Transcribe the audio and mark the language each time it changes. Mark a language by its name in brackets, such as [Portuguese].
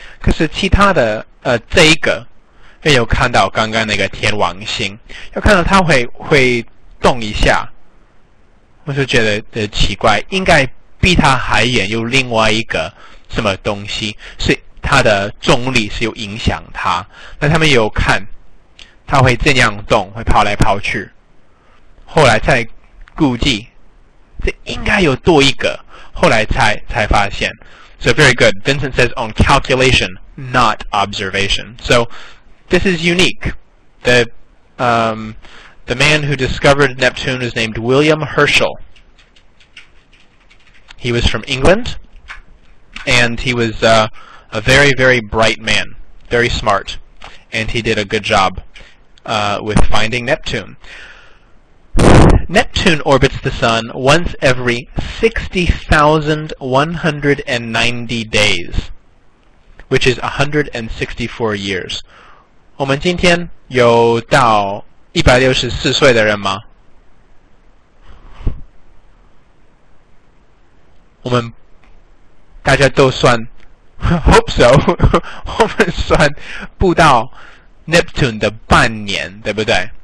[Chinese] 可是其他的这一个，没有看到刚刚那个天王星，要看到它会动一下，我就觉得奇怪，应该比它还远有另外一个什么东西，所以它的重力是有影响它。那他们有看。它会这样动，会跑来跑去。后来再估计，这应该有多一个，后来才发现。 [English] So very good. Vincent says on calculation, not observation. So this is unique. The man who discovered Neptune is named William Herschel. He was from England, and he was a very, very bright man, very smart, and he did a good job. With finding Neptune. Neptune orbits the Sun once every 60,190 days, which is 164 years. [Chinese] 我们今天有到164岁的人吗？我们大家都算 [English] hope so [Chinese] 我们算不到Neptune 的半年，对不对？